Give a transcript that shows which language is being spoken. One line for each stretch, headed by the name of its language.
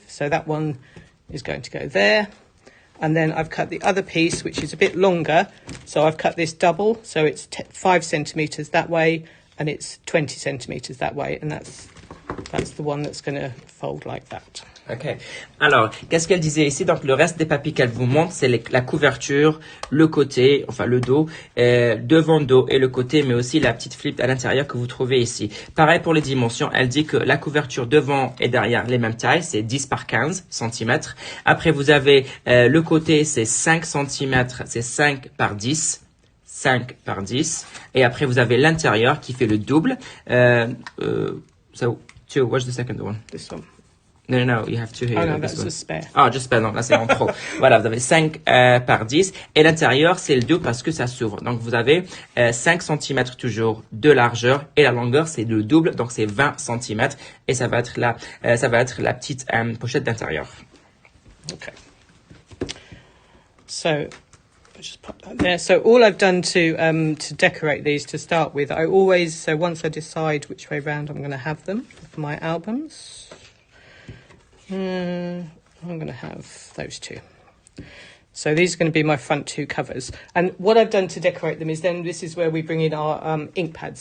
English: So that one is going to go there. And then I've cut the other piece, which is a bit longer. So I've cut this double. So it's 5 centimetres that way, and it's 20 centimetres that way. And that's the one that's going to fold like that. Ok.
French: Alors, qu'est-ce qu'elle disait ici? Donc, le reste des papiers qu'elle vous montre, c'est la couverture, le côté, enfin le dos, devant le dos et le côté, mais aussi la petite flip à l'intérieur que vous trouvez ici. Pareil pour les dimensions, elle dit que la couverture devant et derrière les mêmes tailles, c'est 10 par 15 cm. Après, vous avez le côté, c'est 5 cm, c'est 5 par 10. 5 par 10. Et après, vous avez l'intérieur qui fait le double.
English: So, what's the second one? This one. No, you have two here. Oh no, that's a spare.
French: Ah,
English: just spare,
French: non, là c'est en trop. Voilà, vous avez 5 par 10. Et l'intérieur, c'est le double parce que ça s'ouvre. Donc, vous avez 5 cm toujours de largeur. Et la longueur, c'est le double. Donc, c'est 20 cm. Et ça va être la petite pochette d'intérieur.
English: Okay. So, just pop that there. So all I've done to decorate these to start with, once I decide which way round I'm going to have them for my albums, I'm going to have those two. So these are going to be my front two covers. And what I've done to decorate them is then this is where we bring in our ink pads.